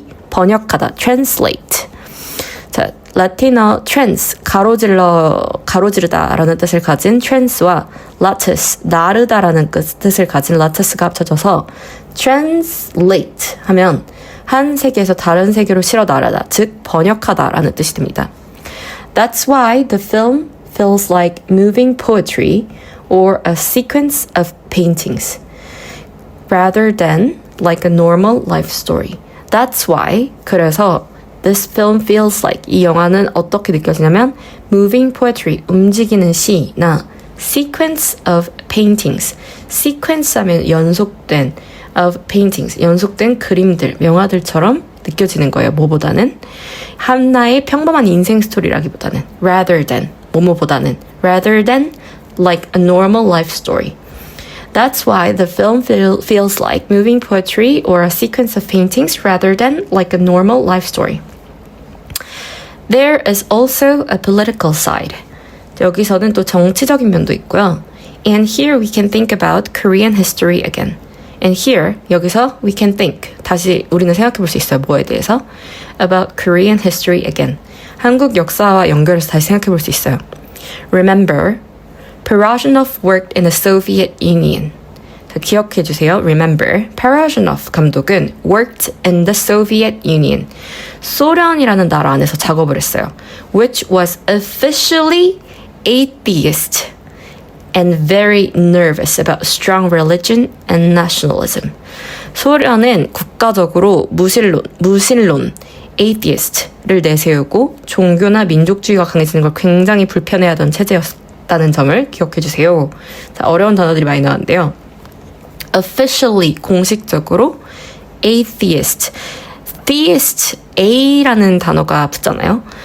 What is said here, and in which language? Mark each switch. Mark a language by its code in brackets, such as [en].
[ko] 번역하다, translate. 자, 라틴어 trans, 가로지르다라는 뜻을 가진 trans와 lattice, 나르다라는 뜻을 가진 lattice가 합쳐져서 translate 하면 한 세계에서 다른 세계로 실어 나르다, 즉 번역하다라는 뜻이 됩니다. [en] That's why the film feels like moving poetry or a sequence of paintings rather than like a normal life story. That's why, [ko] 그래서 [en] This film feels like, [ko] 이 영화는 어떻게 느껴지냐면 [en] moving poetry, [ko] 움직이는 시나 [en] sequence of paintings, [ko] sequence 하면 연속된 of paintings, 연속된 그림들, 명화들처럼 느껴지는 거예요. 뭐보다는 하나의 평범한 인생 스토리라기보다는 [en] rather than, 뭐뭐보다는 rather than like a normal life story. That's why the film feels like moving poetry or a sequence of paintings rather than like a normal life story. There is also a political side. [ko] 여기서는 또 정치적인 면도 있고요. [en] And here we can think about Korean history again. And here, [ko] 여기서 [en] we can think. [ko] 다시 우리는 생각해 볼 수 있어요. 뭐에 대해서? [en] About Korean history again. [ko] 한국 역사와 연결해서 다시 생각해 볼 수 있어요. [en] Remember, Parajanov worked in the Soviet Union. [ko] 기억해 주세요. [en] Remember, Parajanov 감독은 worked in the Soviet Union. [ko] 소련이라는 나라 안에서 작업을 했어요. [en] Which was officially atheist and very nervous about strong religion and nationalism. [ko] 소련은 국가적으로 무신론, atheist를 내세우고 종교나 민족주의가 강해지는 걸 굉장히 불편해하던 체제였다는 점을 기억해 주세요. 자, 어려운 단어들이 많이 나왔는데요. officially, 공식적으로 atheist, theist, A라는 단어가 붙잖아요.